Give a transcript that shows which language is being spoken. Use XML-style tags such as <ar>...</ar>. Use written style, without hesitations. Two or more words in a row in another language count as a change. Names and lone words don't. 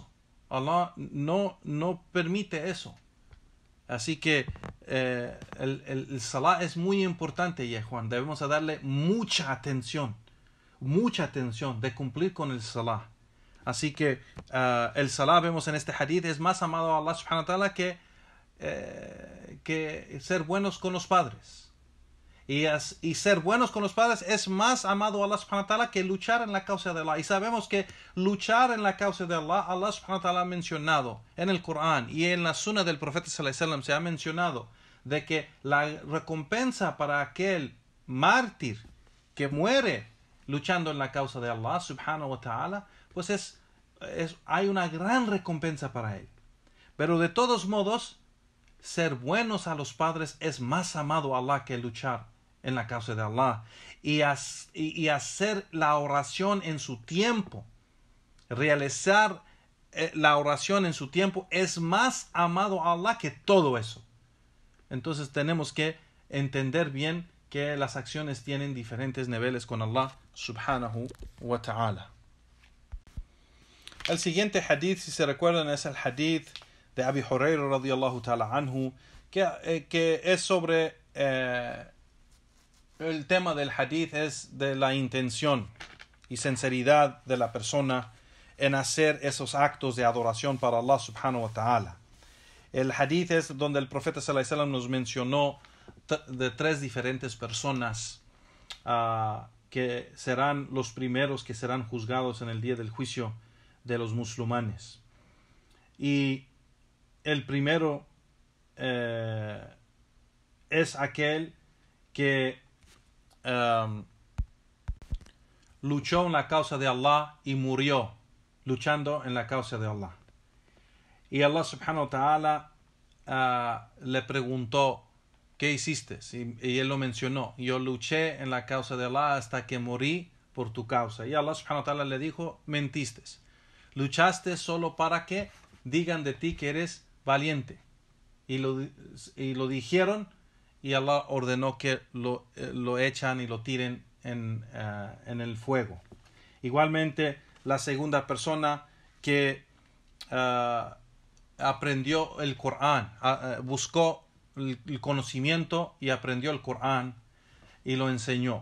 <es>Allah no permite eso. Así que el salah es muy importante, ya Juan. Debemos darle mucha atención de cumplir con el salah. Así que el salah, vemos en este hadith, es más amado a Allah</es> <ar>سبحانه وتعالى</ar> <es>que ser buenos con los padres. Y ser buenos con los padres es más amado a Allah</es> <ar>سبحانه وتعالى</ar> <es>que luchar en la causa de Allah. Y sabemos que luchar en la causa de Allah, Allah</es> <ar>سبحانه وتعالى</ar> <es>ha mencionado en el Corán y en la sunna del profeta</es> <ar>صلى الله عليه وسلم</ar> <es>se ha mencionado de que la recompensa para aquel mártir que muere luchando en la causa de Allah</es> <ar>سبحانه وتعالى,</ar> <es>pues hay una gran recompensa para él. Pero de todos modos, ser buenos a los padres es más amado a Allah que luchar en la causa de Allah. Y hacer la oración en su tiempo, realizar la oración en su tiempo, es más amado a Allah que todo eso. Entonces tenemos que entender bien que las acciones tienen diferentes niveles con Allah</es> <ar>سبحانه وتعالى.</ar> <es>El siguiente hadith, si se recuerdan, es el hadith de Abi Hurayra</es> <ar>رضي الله تعالى عنه,</ar> <es>que es sobre el tema del hadith, es de la intención y sinceridad de la persona en hacer esos actos de adoración para Allah</es> <ar>سبحانه وتعالى.</ar> <es>El hadith es donde el profeta</es> <ar>صلى الله عليه وسلم</ar> <es>nos mencionó de tres diferentes personas que serán los primeros que serán juzgados en el día del juicio de los musulmanes. Y el primero es aquel que luchó en la causa de Allah y murió luchando en la causa de Allah. Y Allah</es> <ar>سبحانه وتعالى</ar> <es>le preguntó, ¿qué hiciste? Y él lo mencionó, yo luché en la causa de Allah hasta que morí por tu causa. Y Allah</es> <ar>سبحانه وتعالى</ar> <es>le dijo, mentiste. Luchaste solo para que digan de ti que eres valiente. Y lo dijeron, y Allah ordenó que lo echan y lo tiren en el fuego. Igualmente, la segunda persona que aprendió el Corán, buscó el conocimiento y aprendió el Corán y lo enseñó.</es>